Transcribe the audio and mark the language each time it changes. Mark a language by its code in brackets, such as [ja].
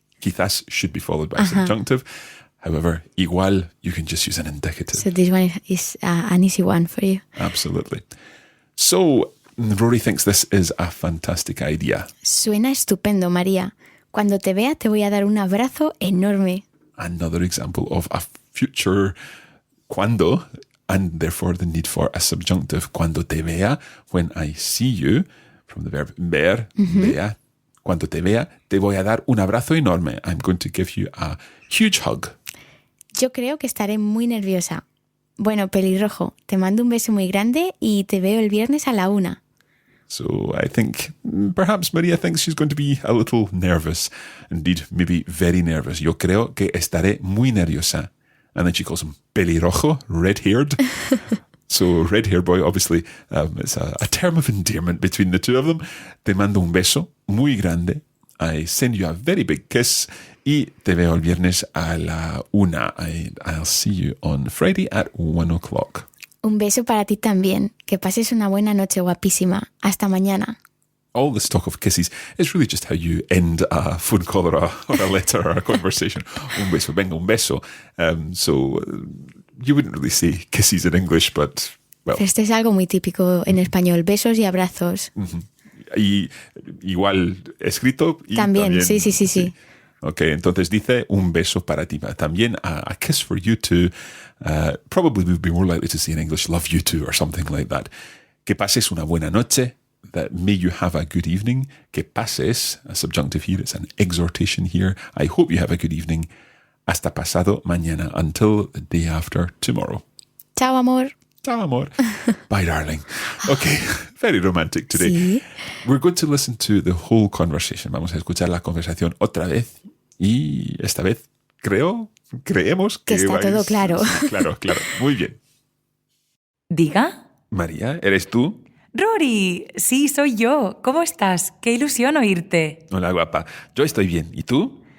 [en] Quizás should be followed by a subjunctive. However, igual, you can just use an indicative. So this one is an easy one for you. Absolutely. So, Rory thinks this is a fantastic idea. [es] Suena estupendo, María. Cuando te vea te voy a dar un abrazo enorme. [en] Another example of a future cuando, and therefore the need for a subjunctive. [es] Cuando te vea, [en] when I see you, from the verb ver, vea. [es] Cuando te vea, te voy a dar un abrazo enorme. [en] I'm going to give you a huge hug. [es] Yo creo que estaré muy nerviosa. Bueno, pelirrojo, te mando un beso muy grande y te veo el viernes a la 1. [en] So I think perhaps Maria thinks she's going to be a little nervous. Indeed, maybe very nervous. [es] Yo creo que estaré muy nerviosa. [en] And then she calls him pelirrojo, red-haired. So red-haired boy, obviously, it's a term of endearment between the two of them. [es] Te mando un beso muy grande. [en] I send you a very big kiss. [es] Y te veo el viernes a la 1. [en] I'll see you on Friday at 1 o'clock. [es] Un beso para ti también. Que pases una buena noche, guapísima. Hasta mañana. [en] All this talk of kisses is really just how you end a phone call or a letter or a conversation. [es] Un beso, venga, un beso. [en] So you wouldn't really say kisses in English, but, well. [es] Este es algo muy típico en español. Besos y abrazos. Y igual escrito. Y también, sí. Ok, entonces dice un beso para ti. También [en] a kiss for you too. Probably we'd be more likely to say in English, love you too, or something like that. [es] Que pases una buena noche. [en] That may you have a good evening. [es] Que pases, [en] a subjunctive here, it's an exhortation here. I hope you have a good evening. [es] Hasta pasado mañana, [en] until the day after tomorrow. [es] Chao, amor. Ciao, amor. [en] Bye, darling. Okay, very romantic today. [es] Sí. [en] We're going to listen to the whole conversation. [es] Vamos a escuchar la conversación otra vez. Y esta vez creemos que está todo claro. Sí, claro. Muy bien. ¿Diga? María, ¿eres tú? Rory, sí, soy yo. ¿Cómo estás? Qué ilusión oírte. Hola, guapa. Yo estoy bien. ¿Y tú?